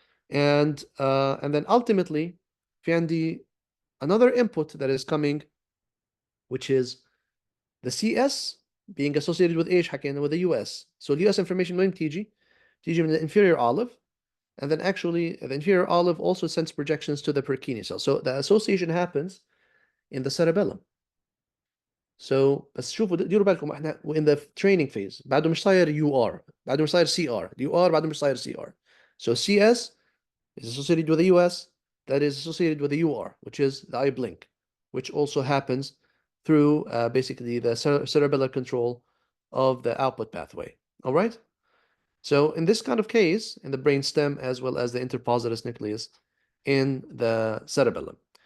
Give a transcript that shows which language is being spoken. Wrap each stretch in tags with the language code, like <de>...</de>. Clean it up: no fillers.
<en>And then ultimately, في عندي another input that is coming, which is the CS being associated with</en> <ar>ايش حكينا</ar> <en>with the US. So the US information</en> <ar>وين تيجي من</ar> <en>the inferior olive. And then actually, the inferior olive also sends projections to the Purkinje cell. So the association happens in the cerebellum.</en> <ar>So بس شوفوا ديروا بالكم احنا</ar> <en>in the training phase</en> <ar>بعده مش صاير UR بعده مش صاير CR UR بعده مش صاير CR.</ar> <en>So CS is associated with the US that is associated with the UR, which is the eye blink, which also happens through basically the cerebellar control of the output pathway. All right? So in this kind of case, in the brainstem as well as the interpositus nucleus in the cerebellum.</en>